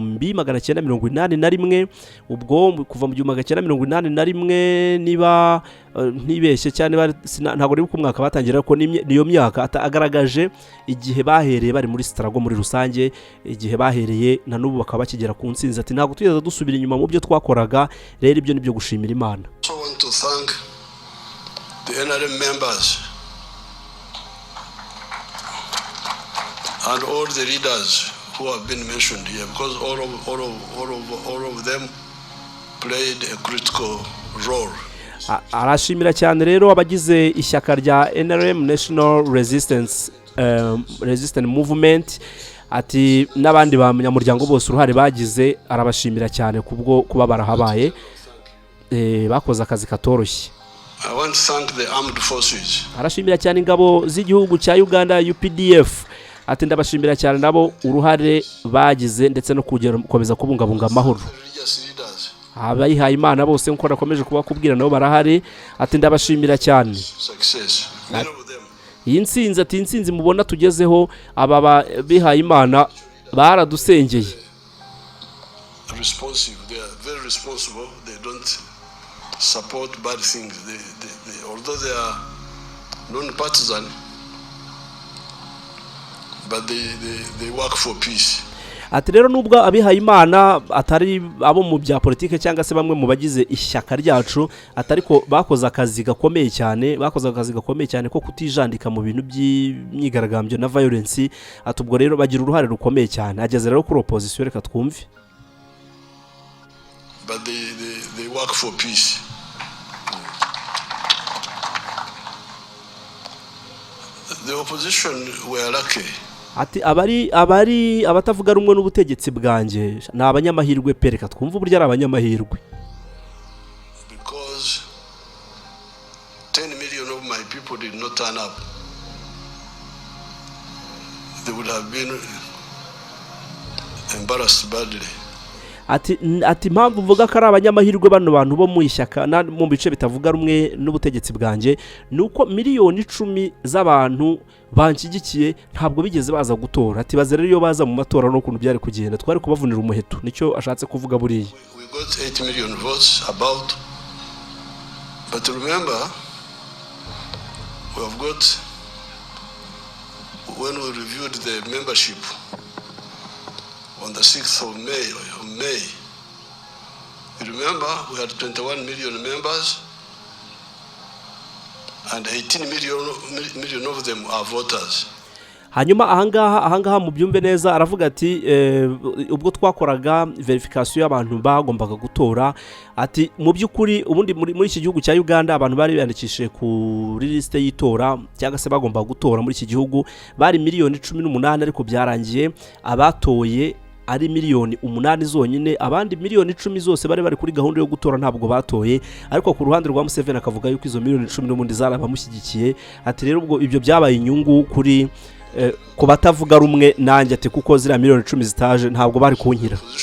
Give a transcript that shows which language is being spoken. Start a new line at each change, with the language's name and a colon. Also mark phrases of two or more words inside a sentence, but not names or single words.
Kinyarwanda: 1981 ubwo kuva mu 1981 niba ntibeshye cyane ntabwo ari ku mwaka batangira ko niyo myaka agaragaje igihe bahereye bari muri struggle muri rusange igihe bahereye na n'ubu bakaba bakigera ku ntsinzi ati ntabwo tugeze dusubira inyuma mu byo twakoraga rero ibyo nibyo gushimira Imana.
English: So I want to thank the NRM members and all the leaders who have been mentioned here because all of them played a critical role.
Kinyarwanda: Arashimira cyane rero abagize ishyaka rya NRM National Resistance Movement ati n'abandi banyamuryango bose uruhare bagize arabashimira cyane kubwo kuba barahabaye bakoze akazi katoroshye.
English: I want to thank the armed forces.
Kinyarwanda: Arashimira cyane ingabo z'igihugu cya Uganda UPDF ati ndabashimira cyane nabo uruhare bagize ndetse no gukomeza kubungabunga amahoro. Abayihaye Imana bose nko nakomeje kubakubwira nabo barahari ati ndabashimira cyane. Iyi ntsinzi ati intsinzi mubona tugezeho aba bihaye Imana baradusengeye.
English: Responsive, they are very responsible. They don't support bad things. Although they are non-partisan, but they work for peace.
Kinyarwanda: Ati rero nubwo abihaye Imana atari abo mu bya politike cyangwa se bamwe mu bagize ishyaka ryacu atariko bakoze akazi gakomeye cyane ko kutijandika mu bintu by'imyigaragambyo na violence atubwo rero bagira uruhare rukomeye cyane ageze rero kuri opposition reka twumve.
English: But they work for peace. The opposition were lucky.
Kinyarwanda: Ati abatavuga rumwe n'ubutegetsi bwanjye na abanyamahirwe pereka twumva uburyo ari abanyamahirwe.
English: Because 10 million of my people did not turn up. They would have been embarrassed badly.
Kinyarwanda: Ati mpamvu mvuga ko ari abanyamahirwe bano bantu bo mu ishyaka mu bice bitavuga rumwe n'ubutegetsi bwanjye nuko miliyoni 10 z'abantu banshyigikiye ntabwo bigeze baza gutora ati baze rero iyo baza mu matora no kuntu byari kugenda twari kubavunira umuheto nicyo ashatse kuvuga buriya.
English: We got 8 million votes about, but remember we have got, when we reviewed the membership on the 6th of May, remember we had 21 million members and 18 million of them are voters.
Kinyarwanda: Hanyuma ahangaha mu byumve neza aravuga ati ubwo twakoraga verification y'abantu bagombaga gutora ati mu by'ukuri ubundi muri iki gihugu cya Uganda abantu bari biyandikishije kuri liste y'itora cyangwa se bagombaga gutora muri iki gihugu bari miliyoni 18 ariko byarangiye abatoye ari miliyoni 8 zonyine abandi miliyoni 10 zose bari kuri gahunda yo gutora ntabwo batoye ariko ku ruhande rwa Museveni akavuga yuko izo miliyoni 10 n'ubundi zarabamushyigikiye ati rero ubwo ibyo byabaye inyungu kuri ku batavuga rumwe nanjye ati kuko zira miliyoni 10 zitaje ntabwo bari kunkira.